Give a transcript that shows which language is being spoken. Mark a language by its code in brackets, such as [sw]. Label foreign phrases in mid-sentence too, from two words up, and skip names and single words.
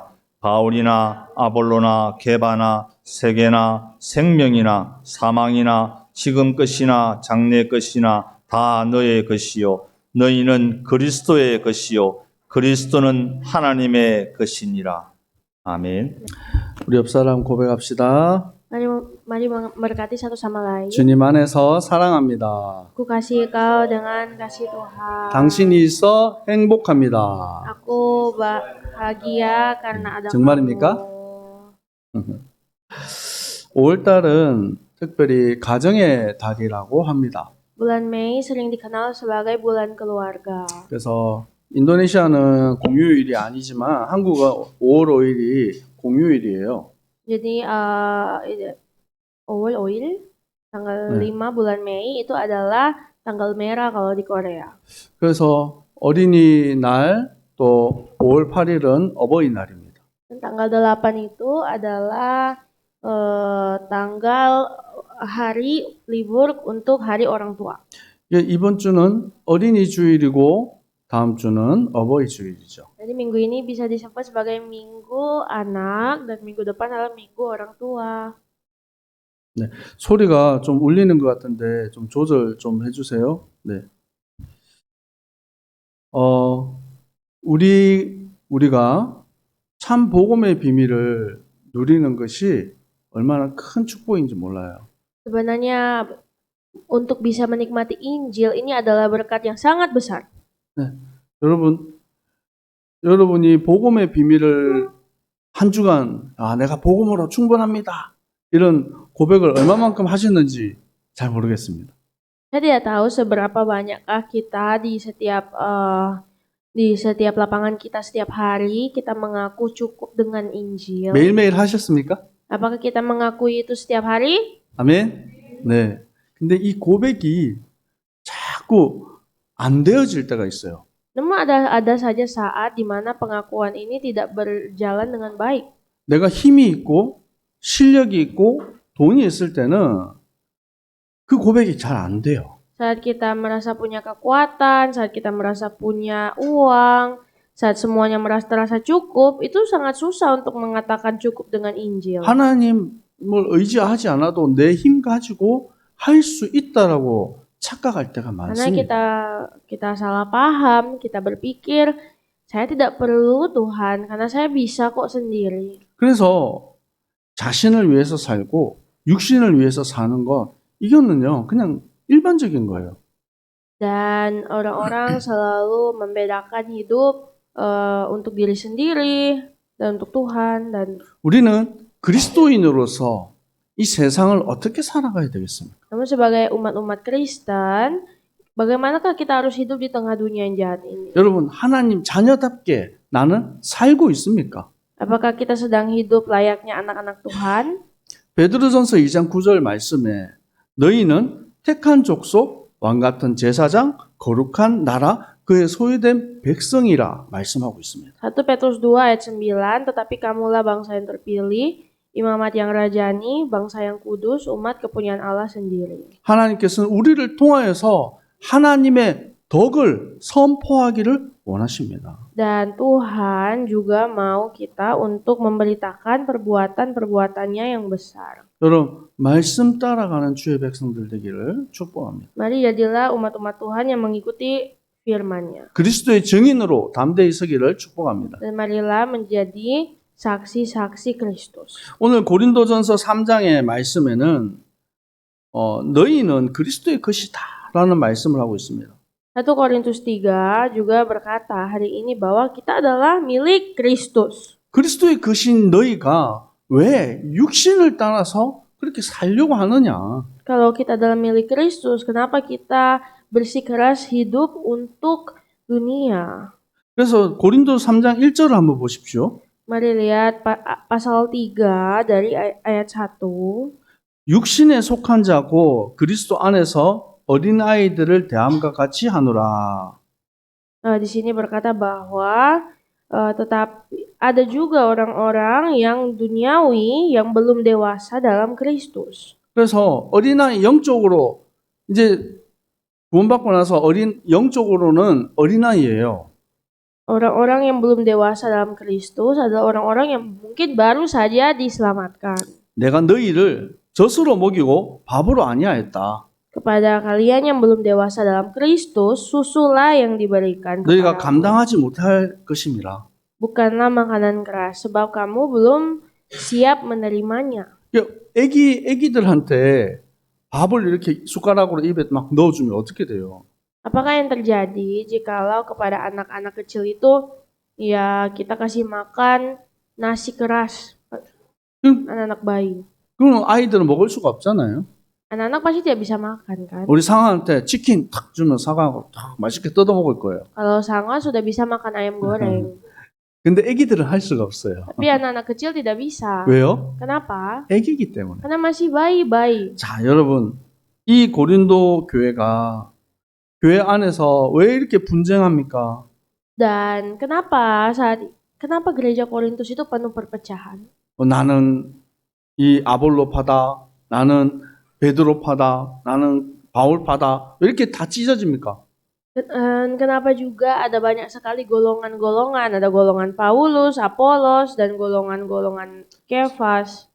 [ko] 바울이나 아볼로나 게바나 세계나 생명이나 사망이나 지금 것이나 장래 것이나 다 너의 것이요 너희는 그리스도의 것이요 그리스도는 하나님의 것이니라. 아멘. 우리 옆사람 고백합시다. [id] Mari memberkati satu sama lain. [ko] 주님 안에서 사랑합니다. [id] Aku kasih kau dengan kasih Tuhan. [ko] 당신이 있어 행복합니다. [id] Aku bahagia karena ada [ko] 정말입니까? [id] kamu. [ko] 5월달은 특별히 가정의 달이라고 합니다. [id] Bulan Mei sering dikenal sebagai bulan keluarga. [ko] 그래서 인도네시아는 공휴일이 아니지만 한국은 5월 5일이 공휴일이에요. [id] Jadi Oil tanggal [ko] 네. [id] 5 bulan Mei itu adalah tanggal merah kalau di Korea. [ko] 그래서 어린이날 또 5월 8일은 어버이날입니다. [id] Dan tanggal 8 itu adalah tanggal hari libur untuk hari orang tua. [ko] 이번 주는 어린이 주일이고 다음 주는 어버이 주일이죠. [id] Jadi minggu ini bisa disebut sebagai minggu anak dan minggu depan adalah minggu orang tua. [ko] 소리가 좀 울리는 것 같은데 좀 조절 좀 해주세요. 네. 우리가 참 복음의 비밀을 누리는 것이 얼마나 큰 축복인지 몰라요. [id] Sebenarnya untuk bisa menikmati Injil ini adalah berkat yang sangat besar. [ko] 여러분이 복음의 비밀을 한 주간 내가 복음으로 충분합니다. 이런 고백을 얼마만큼 하셨는지 잘 모르겠습니다. [id] Saya tidak tahu seberapa banyakkah kita di setiap lapangan kita setiap hari kita mengaku cukup dengan Injil. [ko] 매일매일 하셨습니까? [id] Apakah kita mengakui itu setiap hari? [ko] 아멘. 네. 근데 이 고백이 자꾸 안 되어질 때가 있어요. [id] Namun ada saja saat di mana pengakuan ini tidak berjalan dengan baik. [ko] 내가 힘이 있고 실력이 있고 돈이 있을 때는 그 고백이 잘 안 돼요. [id] Saat kita merasa punya kekuatan, saat kita merasa punya uang, saat semuanya terasa cukup, itu sangat susah untuk mengatakan cukup dengan Injil. [ko] 하나님을 의지하지 않아도 내 힘 가지고 할 수 있다라고 착각할 때가 [id] Karena [ko] 많습니다. [id] kita salah paham, kita berpikir saya tidak perlu Tuhan karena saya bisa kok sendiri. [ko] 그래서 자신을 위해서 살고 육신을 위해서 사는 것 이거는요 그냥 일반적인 거예요. [id] Dan orang-orang selalu membedakan hidup untuk diri sendiri dan untuk Tuhan. Dan [ko] 우리는 그리스도인으로서 이 세상을 어떻게 살아가야 되겠습니까? [id] namun sebagai umat-umat Kristen, bagaimanakah kita harus hidup di tengah dunia yang jahat ini? [ko] 여러분 하나님 자녀답게 나는 살고 있습니까? [id] Apakah kita sedang hidup layaknya anak-anak Tuhan? [ko] 베드로전서 2장 9절 말씀에 너희는 택한 족속, 왕같은 제사장, 거룩한 나라, 그의 소유된 백성이라 말씀하고 있습니다. [id] 1 Petrus 2 ayat 9, tetapi kamulah bangsa yang terpilih, imamat yang rajani, bangsa yang kudus, umat kepunyaan Allah sendiri. [ko] 하나님께서는 우리를 통하여서 하나님의 덕을 선포하기를 원하십니다. [id] Dan Tuhan juga mau kita untuk memberitakan perbuatan-perbuatannya yang besar. [ko] 여러분 말씀 따라가는 주의 백성들 되기를 축복합니다. [id] Mari jadilah umat-umat Tuhan yang mengikuti firman-Nya. [ko] 그리스도의 증인으로 담대히 서기를 축복합니다. [id] Dan marilah menjadi saksi-saksi Kristus. [ko] 오늘 고린도전서 3장의 말씀에는 너희는 그리스도의 것이다 라는 말씀을 하고 있습니다. [id] 1 Korintus 3 juga berkata hari ini bahwa kita adalah milik Kristus. [ko] 그리스도의 것인 너희가 왜 육신을 따라서 그렇게 살려고 하느냐? [id] Kalau kita adalah milik Kristus, kenapa kita bersikeras hidup untuk dunia? [ko] 그래서 고린도 3장 1절을 한번 보십시오. [id] Mari lihat pasal 3 dari ayat 1. [ko] 육신에 속한 자고 그리스도 안에서 어린아이들을 대함과 같이 하노라. [id] Di sini berkata bahwa tetapi ada juga orang-orang yang duniawi yang belum dewasa dalam Kristus. [ko] 그래서 어린아이 영적으로 이제 구원받고 나서 영적으로는 어린아이예요. [id] Orang-orang yang belum dewasa dalam Kristus adalah orang-orang yang mungkin baru saja diselamatkan. [ko] 내가 너희를 젖으로 먹이고 밥으로 아니하였다. [id] Kepada kalian yang belum dewasa dalam Kristus, susulah yang diberikan [ko] 너희가 [id] kepadamu. [ko] 감당하지 못할 것임이라. [id] Bukanlah makanan keras, sebab kamu belum siap menerimanya. [ko] 애기들한테 밥을 이렇게 숟가락으로 입에 막 넣어주면 어떻게 돼요? [id] Apakah yang terjadi jikalau kepada anak-anak kecil itu ya kita kasih makan nasi keras, anak-anak bayi? [ko] 그럼 아이들은 먹을 수가 없잖아요. [id] Anak-anak pasti tidak bisa makan kan? [ko] 우리 상아한테 치킨 탁 주면 사과하고 탁 맛있게 뜯어 먹을 거예요. [id] Kalau Sangwa sudah bisa makan ayam goreng, [ko] 근데 애기들은 할 수가 없어요. [id] tapi anak-anak kecil tidak bisa. [ko] 왜요? [id] Kenapa? [ko] 애기이기 때문에. [id] Karena masih bayi-bayi. [ko] 자, 여러분, 이 고린도 교회가 교회 안에서 왜 이렇게 분쟁합니까? [id] Dan kenapa gereja Korintus itu penuh perpecahan? [ko] 나는 이 아볼로파다, 나는 베드로파다, 나는 바울파다, 왜 이렇게 다 찢어집니까? [id] Kenapa juga ada banyak sekali golongan-golongan, ada golongan Paulus, Apolos, dan golongan-golongan Kefas.